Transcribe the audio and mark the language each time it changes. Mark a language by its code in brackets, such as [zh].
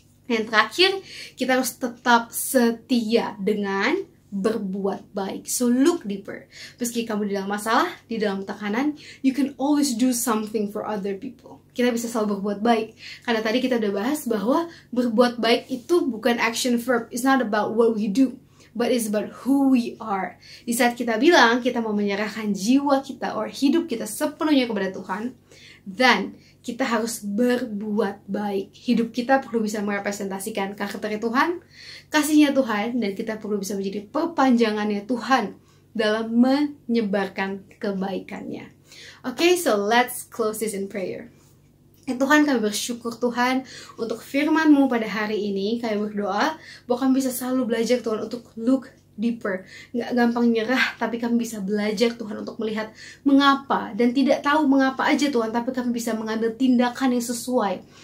[id] Yang terakhir, kita harus tetap setia dengan berbuat baik. [en] So look deeper. [id] Meski kamu di dalam masalah, di dalam tekanan, [en] you can always do something for other people. [id] Kita bisa selalu berbuat baik. Karena tadi kita udah bahas bahwa berbuat baik itu bukan action verb. [en] It's not about what we do, but it's about who we are. [id] Di saat kita bilang kita mau menyerahkan jiwa kita or hidup kita sepenuhnya kepada Tuhan, then kita harus berbuat baik. Hidup kita perlu bisa merepresentasikan karakter Tuhan, kasihnya Tuhan, dan kita perlu bisa menjadi perpanjangannya Tuhan dalam menyebarkan kebaikannya. [en] Okay, so let's close this in prayer. [id] Tuhan, kami bersyukur Tuhan untuk firman-Mu pada hari ini. Kami berdoa bahwa kami bisa selalu belajar Tuhan untuk [en] look deeper, [id] nggak gampang nyerah, tapi kami bisa belajar Tuhan untuk melihat mengapa, dan tidak tahu mengapa aja Tuhan, tapi kami bisa mengambil tindakan yang sesuai.